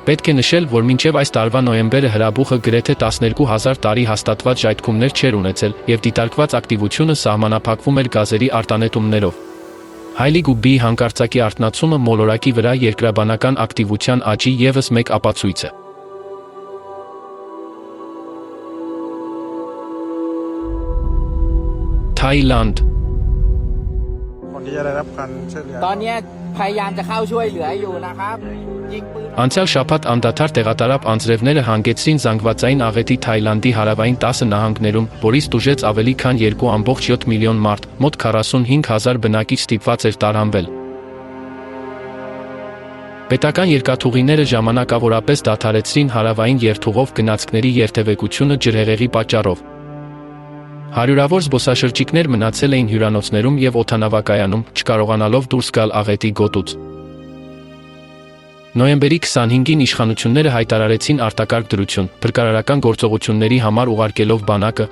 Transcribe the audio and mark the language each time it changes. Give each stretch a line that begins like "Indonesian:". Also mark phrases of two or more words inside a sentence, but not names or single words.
Armenian: է նշել, որ մինչև այս տարվա նոյեմբերը հրաբուխը գրեթե 12000 տարի հաստատված ժայթքումներ չէր ունեցել, և դիտարկված ակտիվությունը սահմանափակվում էր գազերի արտանետումներով։ Հայլի Գուբբիի հանկարծակի արթնացումը մոլորակի վրա երկրաբանական ակտիվության աճի ևս մեկ ապացույց է։ Թայլանդ։
Thai: พยายามจะเข้าช่วยเหลืออยู่นะครับยิงปืน
Armenian: Անցյալ շաբաթ անդադար տեղատարապ անձրևները հանգեցրին զանգվածային աղետի Թայլանդի հարավային 10 նահանգներում, որից տուժեց ավելի քան 2.7 միլիոն մարդ, մոտ 45,000 բնակիչ ստիպված էր տարանվել։ Պետական երկաթուղիները ժամանակավորապես դադարեցրին հարավային երթուղով գնացքների երթևեկությունը ջրհեղեղի պատճառով։ Հարյուրավոր զբոսաշրջիկներ մնացել էին հյուրանոցներում և օդանավակայանում, չկարողանալով դուրս գալ աղետի գոտուց։ Նոյեմբերի 25-ին իշխանությունները հայտարարեցին արտակարգ դրություն, փրկարարական գործողությունների համար ուղարկելով բանակը,